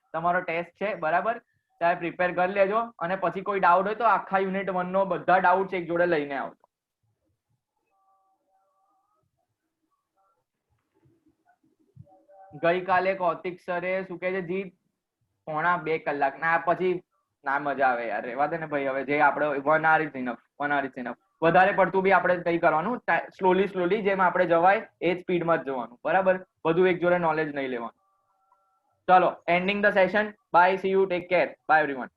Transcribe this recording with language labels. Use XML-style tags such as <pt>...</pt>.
<gu>તમારો ટેસ્ટ છે બરાબર, ત્યારે પ્રિપેર કરી લેજો. અને પછી કોઈ ડાઉટ હોય તો આખા યુનિટ 1 નો બધા ડાઉટ એક જોડે લઈને આવજો. ગઈકાલે કૌતિક સરે શું કહે છે જીત 1.5 કલાક ના પછી ના મજા આવે યાર, રહેવા દે ને ભાઈ. હવે જે આપણે</gu> <en>1 hour is enough, 1 hour is enough.</en> <gu>વધારે પડતું બી આપણે કઈ કરવાનું, સ્લોલી જેમ આપણે જવાય એ સ્પીડમાં જ જવાનું બરાબર. બધું એક જોડે નોલેજ નહીં લેવાનું. ચલો,</gu> <en>Ending the session. Bye, see you, take care, bye everyone.</en>